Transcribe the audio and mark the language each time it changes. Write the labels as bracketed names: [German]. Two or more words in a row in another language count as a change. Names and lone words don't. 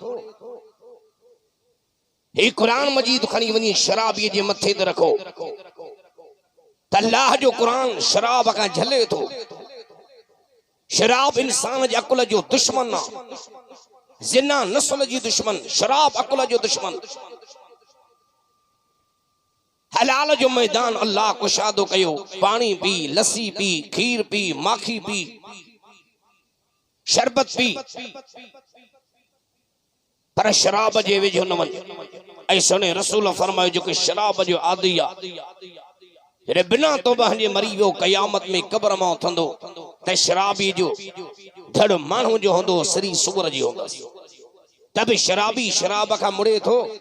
[Sindhi] हे कुरान मजीद खणी वञी शराबीअ जे मथे ते रखो त अल्लाह जो कुरान शराब खां झले थो शराब इंसान जे अकुल जो दुश्मन आहे ज़िना नस्ल जी दुश्मन शराब अकुल जो दुश्मन हलाल जो मैदान अल्लाह कुशादो कयो पानी पी लस्सी पी खीर पी माखी पी शरबत पी पर शराब जे वेझो न वञ ऐं सुहिणे रसूल फरमायो जेको शराब जो आदी आहे जॾहिं बिना तौबा जे मरी वियो क़यामत में क़ब्र मां उथंदो त शराबी जो धड़ माण्हू जो हूंदो सरी सूर जी हूंदसि तब शराबी शराब खां मुड़े थो